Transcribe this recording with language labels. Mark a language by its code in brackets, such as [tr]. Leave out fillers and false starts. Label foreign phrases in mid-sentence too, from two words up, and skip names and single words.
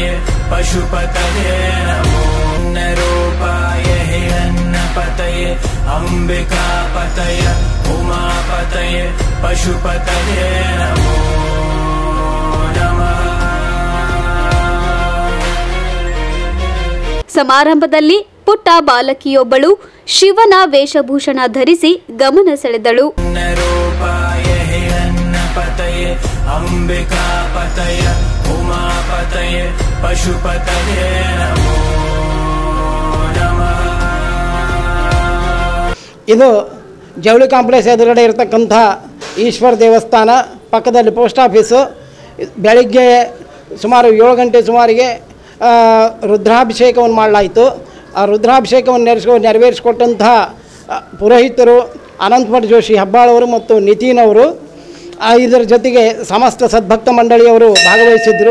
[sa] पशुपतये नमो रूपाय हिरण्यपतये अंबिका पतय उमापतय पशुपतये नमो नमः. [kn] ಸಮಾರಂಭದಲ್ಲಿ ಪುಟ್ಟ ಬಾಲಕಿಯೊಬ್ಬಳು ಶಿವನ ವೇಷಭೂಷಣ ಧರಿಸಿ ಗಮನ ಸೆಳೆದಳು. [sa] अंबिका पतय उमापतय पशुपतये नमो नमः. [kn] ಇದು ಜವಳಿ ಕಾಂಪ್ಲೆಕ್ಸ್ ಎದುರುಗಡೆ ಇರತಕ್ಕಂಥ ಈಶ್ವರ ದೇವಸ್ಥಾನ ಪಕ್ಕದಲ್ಲಿ [en] post office. [kn] ಬೆಳಿಗ್ಗೆ ಸುಮಾರು 7 ಗಂಟೆ ಸುಮಾರಿಗೆ ರುದ್ರಾಭಿಷೇಕವನ್ನು ಮಾಡಲಾಯಿತು. ಆ ರುದ್ರಾಭಿಷೇಕವನ್ನು ನೆರವೇರಿಸಿಕೊಟ್ಟಂಥ ಪುರೋಹಿತರು ಅನಂತಮಠ ಜೋಶಿ ಹೆಬ್ಬಾಳವರು ಮತ್ತು ನಿತಿನ್ ಅವರು, ಇದರ ಜೊತೆಗೆ ಸಮಸ್ತ ಸದ್ಭಕ್ತ ಮಂಡಳಿಯವರು ಭಾಗವಹಿಸಿದ್ದರು.